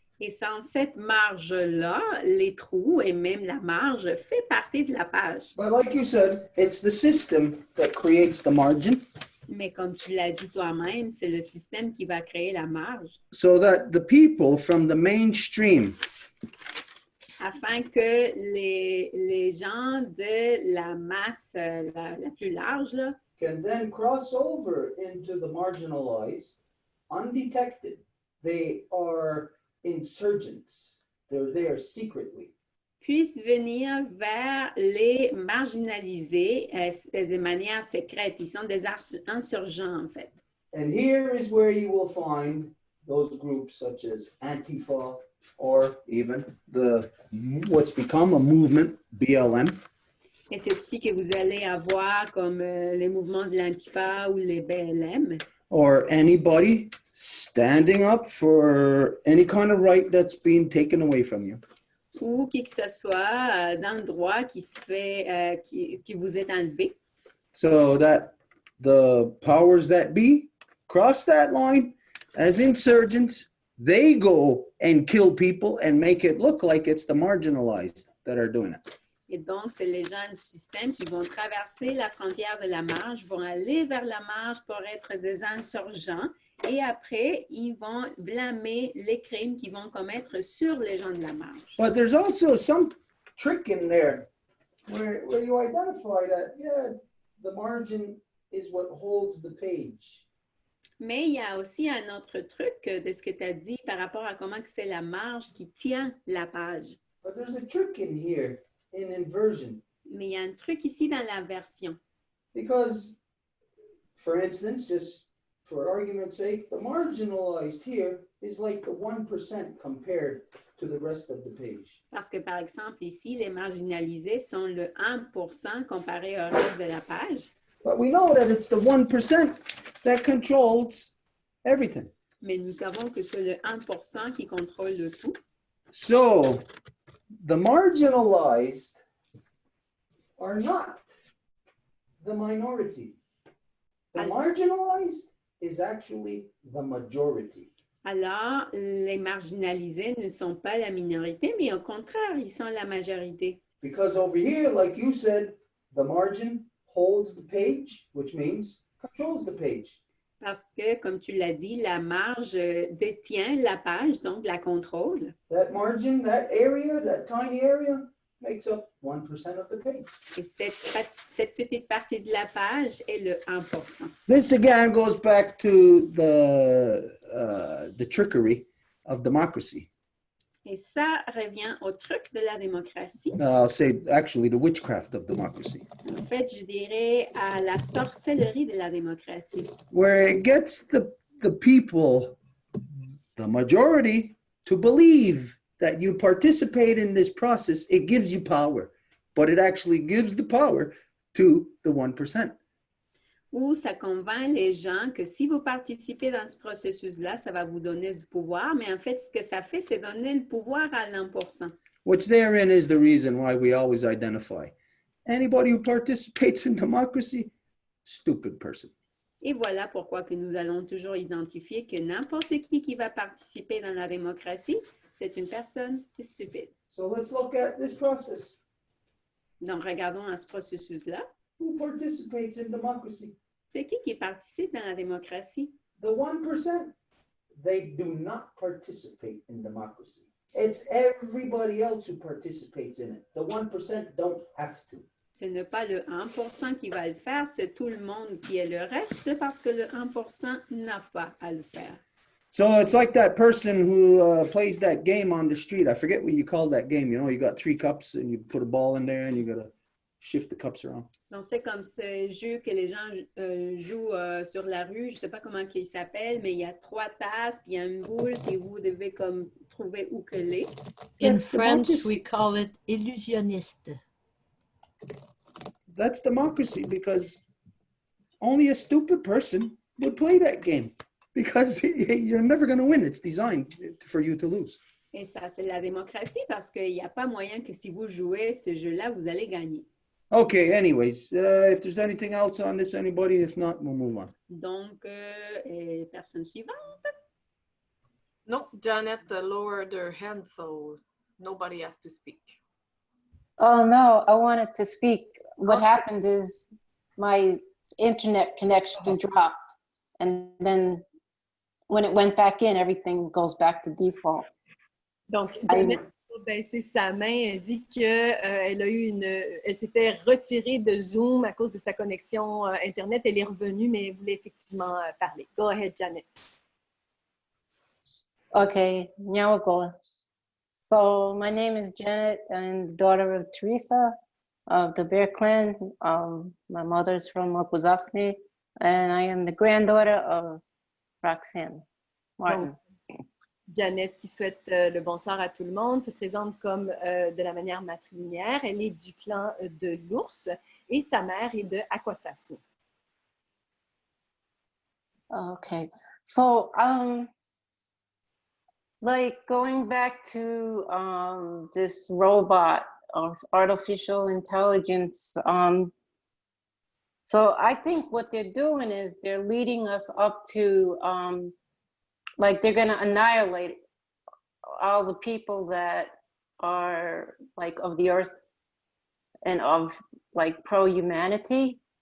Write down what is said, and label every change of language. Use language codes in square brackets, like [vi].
[fr] Et sans cette marge-là, les trous et même la marge fait partie de la page. [en] But like you said, it's the system that creates the margin. [fr] Mais comme tu l'as dit toi-même, c'est le système qui va créer la marge. [en] So that the people from the mainstream [fr] Afin que les gens de la masse la plus large là, [en] can then cross over into the marginalized, undetected. They are insurgents. They're there secretly. [fr] puisse venir vers les marginalisés de manière secrète. Ils sont des insurgents, en fait. [en] And here is where you will find those groups such as Antifa or even what's become a movement, BLM. [fr] Et c'est ici que vous allez avoir comme les mouvements de l'Antifa ou les BLM. [en] Or anybody standing up for any kind of right that's being taken away from you. [fr] Ou qui que ce soit dans le droit qui se fait, qui vous est enlevé. [en] So that the powers that be cross that line as insurgents, they go and kill people and make it look like it's the marginalized that are doing it. [fr] Et donc, c'est les gens du système qui vont traverser la frontière de la marge, vont aller vers la marge pour être des insurgents et après, ils vont blâmer les crimes qu'ils vont commettre sur les gens de la marge. [en] But there's also some trick in there where you identify that, yeah, the margin is what holds the page. [fr] Mais il y a aussi un autre truc de ce que tu as dit par rapport à comment c'est la marge qui tient la page. [en] But there's a trick in here in inversion. [fr] Mais il y a un truc ici dans l'inversion. [en] Because, for instance, just for argument's sake, the marginalized here is like the 1% compared to the rest of the page. [fr] Parce que, par exemple, ici, les marginalisés sont le 1% comparé au reste de la page. [en] But we know that it's the 1% that controls everything. [fr] Mais nous savons que c'est le 1% qui contrôle le tout. [en] So, the marginalized are not the minority. The marginalized is actually the majority. [fr] Alors, les marginalisés ne sont pas la minorité, mais au contraire, ils sont la majorité. [en] Because over here, like you said, the margin holds the page, which means controls the page. [fr] Parce que, comme tu l'as dit, la marge détient la page, donc la contrôle. [en] That margin, that area, that tiny area, makes up 1% of the page. [fr] Et cette petite partie de la page est le 1%. [en] This again goes back to the trickery of democracy. [fr] Et ça revient au truc de la démocratie. [en] I'll say actually the witchcraft of democracy. [fr] En fait, je dirais à la sorcellerie de la démocratie. [en] Where it gets the people, the majority, to believe that you participate in this process, it gives you power, but it actually gives the power to the 1%. [fr] Où ça convainc les gens que si vous participez dans ce processus-là, ça va vous donner du pouvoir, mais en fait, ce que ça fait, c'est donner le pouvoir à l'1%. [en] Which therein is the reason why we always identify anybody who participates in democracy, stupid person. [fr] Et voilà pourquoi que nous allons toujours identifier que n'importe qui va participer dans la démocratie, c'est une personne stupide. [en] So let's look at this process. [fr] Donc, regardons à ce processus-là. [en] Who participates in democracy? [fr] C'est qui participe dans la démocratie? [en] The 1%. They do not participate in democracy. It's everybody else who participates in it. The 1% don't have to. [fr] Ce n'est pas le 1% qui va le faire, c'est tout le monde qui est le reste, parce que le 1% n'a pas à le faire. [en] So it's like that person who plays that game on the street. I forget what you call that game. You know, you got 3 cups and you put a ball in there and you got to shift the cups around. [fr] Donc, c'est comme ce jeu que les gens jouent sur la rue. Je ne sais pas comment il s'appelle, mais il y a 3 tasses, puis il y a une boule, puis vous devez comme trouver où qu'elle est. [en] In French, we call it illusionniste. That's democracy because only a stupid person would play that game because you're never going to win. It's designed for you to lose. [fr] Et ça, c'est la démocratie parce qu'il n'y a pas moyen que si vous jouez ce jeu-là, vous allez gagner. [en] Okay, anyways, if there's anything else on this, anybody? If not, we'll move on. [fr] Donc, personne suivante. [en] No, Janet lowered her hand, so nobody has to speak. Oh, no, I wanted to speak. What Okay. happened is my internet connection dropped. And then when it went back in, everything goes back to default. [fr] Donc, Janet a baissé sa main, elle dit qu'elle elle s'était retirée de Zoom à cause de sa connexion Internet. Elle est revenue, mais elle voulait effectivement parler. [en] Go ahead, Janet. Okay, now we're going. So my name is Janet and daughter of Teresa of the Bear Clan. My mother's from Okuzasne, and I am the granddaughter of Roxanne Martin. [fr] Janet, qui souhaite le bonsoir à tout le monde, se présente comme de la manière matrilinéaire. Elle est du clan de l'ours et sa mère est de Akwesasne. [en] Okay, so like going back to this robot of artificial intelligence, so I think what they're doing is they're leading us up to like they're going to annihilate all the people that are like of the earth and of like pro-humanity.